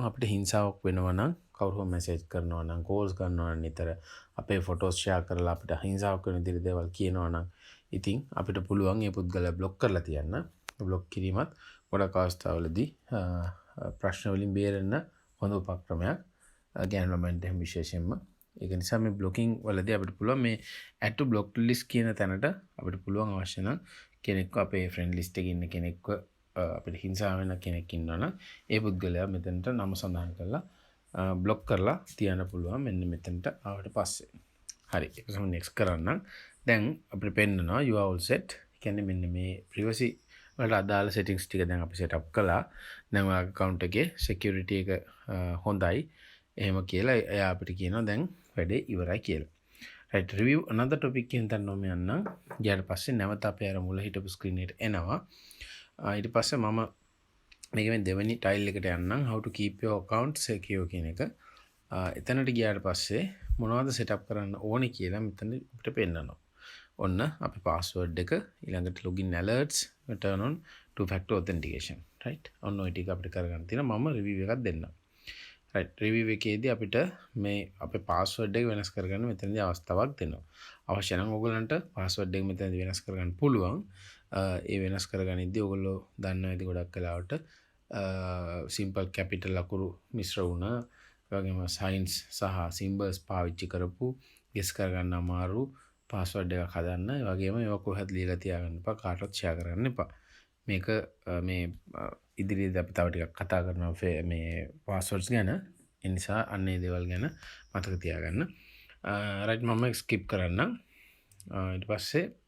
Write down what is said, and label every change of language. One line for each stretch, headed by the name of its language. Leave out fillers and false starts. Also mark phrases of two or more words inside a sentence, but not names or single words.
Sinhala: අපිට හිංසාවක් වෙනවා නම් කවුරු හෝ message කරනවා නම් calls කරනවා නම් නිතර අපේ
English: photos share
Sinhala: කරලා අපිට හිංසාවක් වෙන විදිහට දේවල් කියනවා නම් ඉතින් අපිට පුළුවන් මේ පුද්ගලයා block කරලා තියන්න. block කිරීමත් ගොඩක් අවස්ථාවලදී ප්‍රශ්න වලින් බේරෙන්න හොඳ උපක්‍රමයක්. ගැන ළමයින්ට එහෙම විශේෂයෙන්ම. ඒක නිසා මේ blocking වලදී අපිට පුළුවන් මේ
English: add to block list
Sinhala: කියන තැනට අපිට පුළුවන් අවශ්‍ය නම් කෙනෙක්ව අපේ
English: friend list
Sinhala: එකේ ඉන්න කෙනෙක්ව අපිට හිංසා වෙන කෙනෙක් ඉන්නවනම් ඒ පුද්ගලයා මෙතනට නම සඳහන් කරලා block කරලා තියන්න පුළුවන් මෙන්න මෙතනට ආවට පස්සේ. හරි. ඒක තමයි next කරන්න. දැන් අපිට පෙන්නනවා
English: you are all set.
Sinhala: කියන්නේ මෙන්න මේ privacy වලට අදාළ settings ටික දැන් අපි
English: set up
Sinhala: කළා. දැන් ඔයාගේ account එකේ security එක හොඳයි. එහෙම කියලා එයා අපිට කියනවා දැන් වැඩේ ඉවරයි කියලා.
English: right review another topic
Sinhala: කියන තැන නොම යන්න. ඊට පස්සේ නැවත අපේ අර මුල හිටපු screen එකට එනවා. ඊට පස්සේ මම මේකෙන් දෙවෙනි tile එකට යන්නම්
English: how to keep your account secure
Sinhala: කියන එක. එතනට ගියාට පස්සේ මොනවද setup කරන්න ඕනේ කියලා මෙතන අපිට පෙන්නනවා. ඔන්න අපි
English: password
Sinhala: එක ඊළඟට
English: login alerts turn on two factor authentication.
Sinhala: right ඔන්න ඔය ටික අපිට කරගන්න තියෙනවා මම රිවිව් එකක් දෙන්නම් right රිවිව් එකේදී අපිට මේ අපේ පාස්වර්ඩ් එක වෙනස් කරගන්න මෙතනදී අවස්ථාවක් දෙනවා අවශ්‍ය නම් ඔයගලන්ට පාස්වර්ඩ් එක මෙතනදී වෙනස් කරගන්න පුළුවන් ඒ වෙනස් කරගනිද්දී ඔයගොල්ලෝ දන්නවා ඇති ගොඩක් වෙලාවට
English: simple capital
Sinhala: අකුරු මිශ්‍ර වුණ වගේම සයින්ස් සහ සිම්බල්ස් පාවිච්චි කරපු ගෙස් කරගන්න අමාරු පාස්වර්ඩ් එකක් හදන්න ඒ වගේම ඒවා කොහෙත් ලියලා තියාගන්න එපා කාටවත් ෂෙයා කරන්න එපා මේක මේ ඉදිරියේදී අපි තව ටිකක් කතා කරනවා මේ පාස්වර්ඩ්ස් ගැන ඒ නිසා අන්න ඒ දේවල් ගැන මතක තියාගන්න රයිට් මම ස්කිප් කරන්නම් ඊට පස්සේ